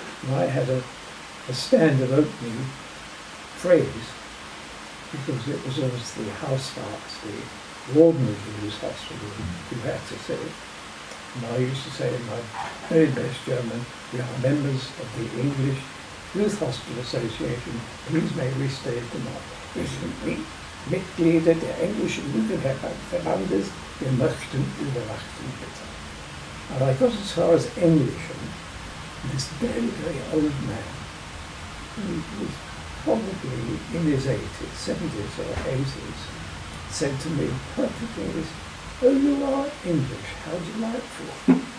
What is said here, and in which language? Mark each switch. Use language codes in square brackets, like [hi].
[en] And I had a standard opening phrase, because it was always the Hausarzt, the warden of the youth hostel, who had to say it. And I used to say in my very best German, we are members of the English Youth Hostel Association, please may we stay tonight. [de] Wir sind Mitglieder der englischen Jugendverbandes, wir möchten übernachten bitte. [en] And I got as far as English, and this very, very old man, who was probably in his 70s or 80s, said to me, perfect English, oh, you are English, how delightful.